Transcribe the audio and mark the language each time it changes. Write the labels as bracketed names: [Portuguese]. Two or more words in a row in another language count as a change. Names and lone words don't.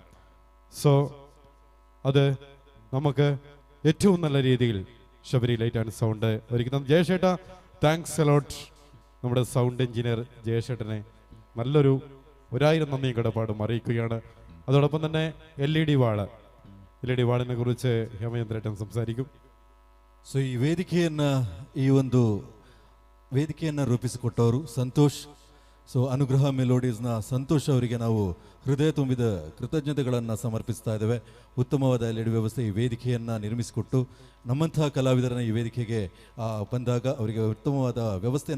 [Malayalam] സോ അത് നമുക്ക് ഏറ്റവും നല്ല രീതിയിൽ ശബരി ലൈറ്റ് ആൻഡ് സൗണ്ട് ഒരുക്കുന്ന ജയശേട്ട, [English] thanks a lot. [Malayalam] നമ്മുടെ [English] sound engineer [Malayalam] ജയശേട്ടനെ നല്ലൊരു 1000 നന്ദിയും കടപ്പാടും അറിയിക്കുകയാണ്. അതോടൊപ്പം തന്നെ LED വാളിനെ കുറിച്ച് ഹേമചന്ദ്രേട്ടൻ സംസാരിക്കും. [Kannada] ಸೊ ಈ ವೇದಿಕೆಯನ್ನು ರೂಪಿಸಿಕೊಟ್ಟವರು ಸಂತೋಷ್. ಸೊ ಅನುಗ್ರಹ ಮೆಲೋಡೀಸ್ನ ಸಂತೋಷ್ ಅವರಿಗೆ ನಾವು ಹೃದಯ ತುಂಬಿದ ಕೃತಜ್ಞತೆಗಳನ್ನು ಸಮರ್ಪಿಸ್ತಾ ಇದ್ದೇವೆ. ಉತ್ತಮವಾದ LED ವ್ಯವಸ್ಥೆ ಈ ವೇದಿಕೆಯನ್ನು ನಿರ್ಮಿಸಿಕೊಟ್ಟು ನಮ್ಮಂತಹ ಕಲಾವಿದರನ್ನ ಈ ವೇದಿಕೆಗೆ ಬಂದಾಗ ಅವರಿಗೆ ಉತ್ತಮವಾದ ವ್ಯವಸ್ಥೆಯನ್ನು